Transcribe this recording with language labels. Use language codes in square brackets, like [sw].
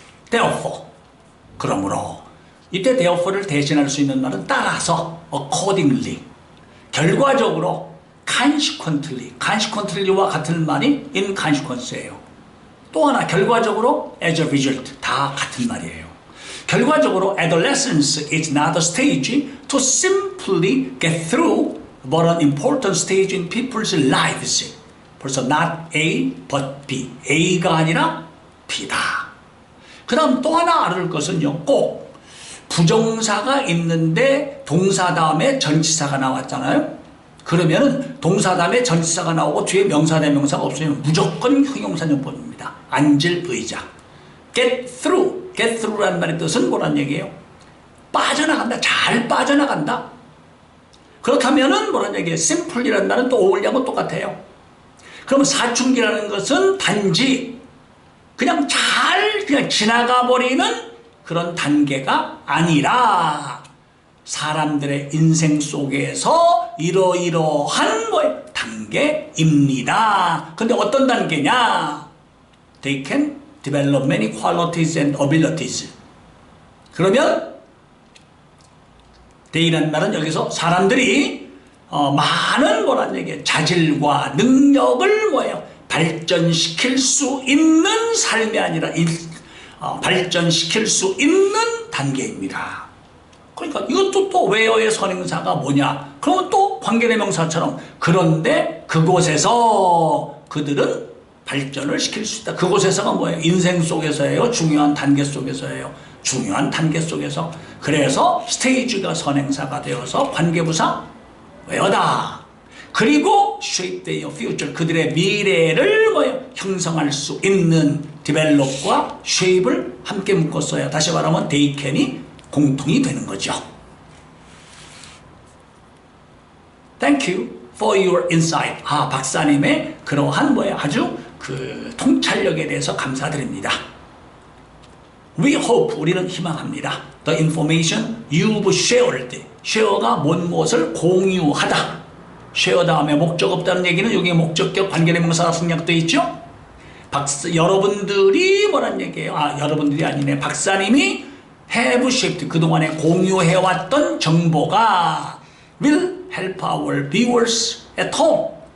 [ko] therefore, 그러므로 이때 therefore를 대신할 수 있는 말은 따라서 accordingly, 결과적으로 consequently, consequently와 같은 말이 inconsequence예요. 또 하나 결과적으로 [en] as a result, [ko] 다 같은 말이에요. 결과적으로 [en] adolescence is not a stage to simply get through but an important stage in people's lives. 벌써 not A but B. [ko] A가 아니라 B다. 그 다음 또 하나 알을 것은요. 꼭 부정사가 있는데 동사 다음에 전치사가 나왔잖아요. 그러면은 동사 다음에 전치사가 나오고 뒤에 명사 대명사가 없으면 무조건 형용사용법입니다. 앉을 의자. [en] get through. get through [ko] 라는 말의 뜻은 뭐란 얘기예요? 빠져나간다. 잘 빠져나간다. 그렇다면은 뭐란 얘기예요? simple이라는 말은 또 어울리하고 똑같아요. 그러면 사춘기라는 것은 단지 그냥 그냥 지나가 버리는 그런 단계가 아니라 사람들의 인생 속에서 이러이러한 단계입니다. 근데 어떤 단계냐? [en] They can develop many qualities and abilities. [ko] 그러면 they라는 말은 여기서 사람들이 많은 뭐란 얘기예요? 자질과 능력을 발전시킬 수 있는 삶이 아니라 발전시킬 수 있는 단계입니다. 그러니까 이것도 또 where의 선행사가 뭐냐? 그러면 또 관계대명사처럼 그런데 그곳에서 그들은 발전을 시킬 수 있다. 그곳에서가 뭐예요? 인생 속에서예요? 중요한 단계 속에서예요? 중요한 단계 속에서. 그래서 스테이지가 선행사가 되어서 관계부사 where다. 그리고 [en] shape their future. [ko] 그들의 미래를 형성할 수 있는 develop과 shape을 함께 묶었어요. 다시 말하면 [en] they can [ko] 이 공통이 되는 거죠. [en] Thank you for your insight. [ko] 박사님의 그러한 아주 그 통찰력에 대해서 감사드립니다. [en] We hope, [ko] 우리는 희망합니다. [en] The information you've shared. [ko] share가 무엇을 공유하다. share 다음에 목적 없다는 얘기는 여기 목적격 관계대명사가 생략되어 있죠. 여러분들이 뭐란 얘기예요? 여러분들이 아니네. 박사님이 [en] have shaped, [ko] 그동안에 공유해왔던 정보가 [en] will help our viewers at home.